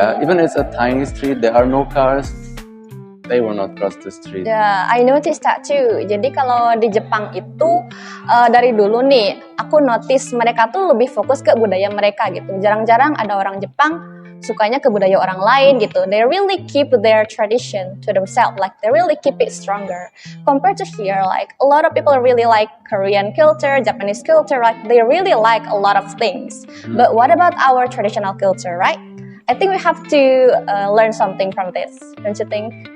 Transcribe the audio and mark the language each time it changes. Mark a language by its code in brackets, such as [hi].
[en] Even it's a tiny street, there are no cars. They will not cross the street. Yeah, I noticed that too. [id] Jadi kalau di Jepang itu dari dulu nih, aku notice mereka tuh lebih fokus ke budaya mereka gitu. Jarang-jarang ada orang Jepang sukanya ke budaya orang lain gitu. [en] They really keep their tradition to themselves, like they really keep it stronger. Compared to here, like a lot of people really like Korean culture, Japanese culture, like they really like a lot of things. But what about our traditional culture, right? I think we have to learn something from this, don't you think?